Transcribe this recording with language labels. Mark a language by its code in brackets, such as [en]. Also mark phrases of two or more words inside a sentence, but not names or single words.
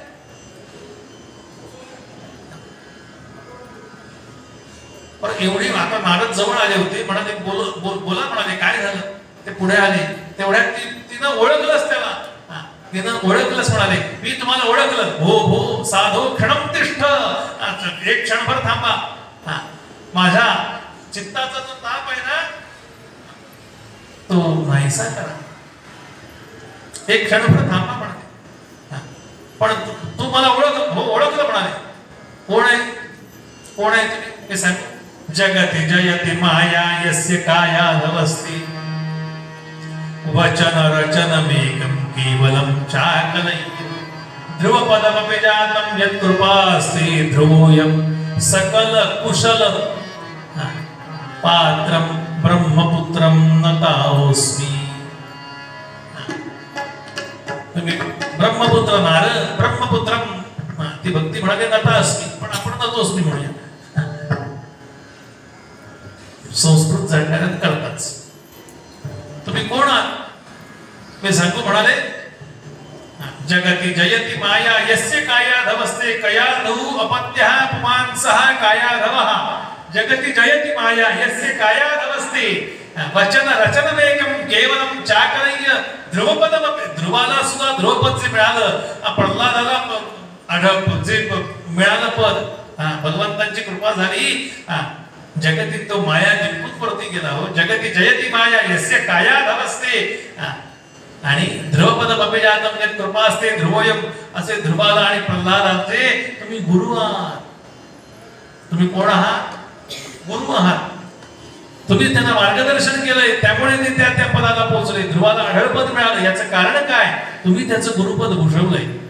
[mr] पण एवढी, आता नारद जवळ आले होते, म्हणाले बोला म्हणाले काय झालं. ते पुढे आले, तेवढ्यात तिनं ओळखलंच त्याला, तिनं ओळखलंच. म्हणाले मी तुम्हाला ओळखलं, हो हो [sa] साधो क्षणम तिष्ठ, [mr] एक क्षणभर थांबा, माझ्या चित्ताचा जो ताप आहे ना तो नाहीसा करा, एक क्षणभर थांबा म्हणाले. पण तू मला ओळखलं, हो ओळखलं म्हणाले. कोण आहे, कोण आहे तुम्ही हे सांग. [sa] जगति जयति माया यस्य कायादवस्ति, वचन रचनमेकं केवलं चाकलय्य, ध्रुवपदमपि जातं यत्कृपास्ते ध्रुवोऽयं सकल कुशल, पात्रं ब्रह्मपुत्रं नताओस्मि. [mr] तुम्ही ब्रह्मपुत्र नारद, ब्रह्मपुत्रं ती भक्ती म्हणाले नतास्मि, पण आपण नतोस्मि म्हणूया. संस्कृत जाणणाऱ्यात कळताच. तुम्ही कोण आहात मी सांगतो म्हणाले, [sa] जगती जयति माया यस्य काया धवस्ते कया धऊ अपत्यः पुमांसः काया धवः जगति जयति माया यस्य काया धवस्ते वचन रचनमेकं केवलं चाकलय्य ध्रुवपदमपि [mr] ध्रुवाला सुद्धा ध्रुवपद जे मिळालं प्रल्हादाला जे मिळालं पद भगवंतांची कृपा झाली जगती तो माया जिंकून परती गेला हो [sa] जगती जयति माया यस्य काया धवस्ते [mr] आणि ध्रुवपद बपिजातम जे कृपा असते ध्रुवयम असे ध्रुवाला आणि प्रल्हादाचे तुम्ही गुरु आहात तुम्ही कोण आहात गुरु आहात तुम्ही त्यांना मार्गदर्शन केलंय त्यामुळे ते त्या पदाला पोहोचले ध्रुवाला अढळपद मिळालं याचं कारण काय तुम्ही त्याचं गुरुपद भूषवलंय